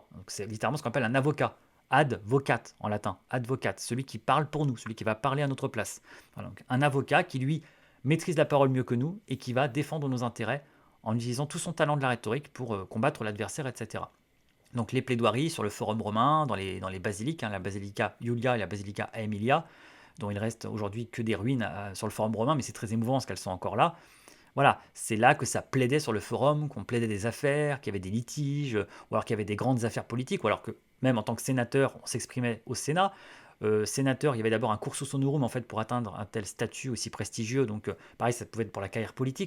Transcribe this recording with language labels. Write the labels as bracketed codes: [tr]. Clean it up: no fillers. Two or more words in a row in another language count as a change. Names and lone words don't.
[fr] Donc c'est littéralement ce qu'on appelle un avocat. Advocat en latin, advocat, celui qui parle pour nous, celui qui va parler à notre place. Voilà, donc un avocat qui lui maîtrise la parole mieux que nous et qui va défendre nos intérêts en utilisant tout son talent de la rhétorique pour combattre l'adversaire, etc. Donc les plaidoiries sur le forum romain, dans les basiliques, hein, la basilica Iulia et la basilica Aemilia, dont il reste aujourd'hui que des ruines sur le forum romain, mais c'est très émouvant parce qu'elles sont encore là. Voilà, c'est là que ça plaidait sur le forum, qu'on plaidait des affaires, qu'il y avait des litiges, ou alors qu'il y avait des grandes affaires politiques, ou alors que même en tant que sénateur, on s'exprimait au Sénat. Sénateur, il y avait d'abord un [la] cursus honorum [fr] en fait pour atteindre un tel statut aussi prestigieux, donc pareil, ça pouvait être pour la carrière politique.